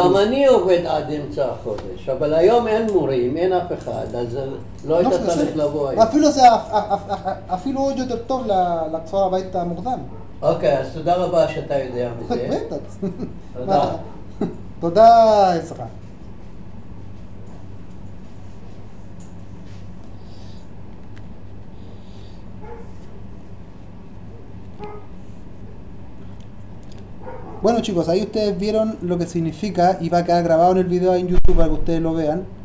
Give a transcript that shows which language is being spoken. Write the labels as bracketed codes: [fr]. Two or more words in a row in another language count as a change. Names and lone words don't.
[he] גם אני עובד עד אמצע החודש, אבל היום אין מורים, אין אף אחד, אז לא היית צריך לבוא היום. אפילו עוד יותר טוב לחזור הביתה מוקדם. אוקיי, אז תודה רבה שאתה יודע מזה. בטח. תודה. תודה, יצחק. [es] Bueno chicos, ahí ustedes vieron lo que significa y va a quedar grabado en el video en YouTube para que ustedes lo vean.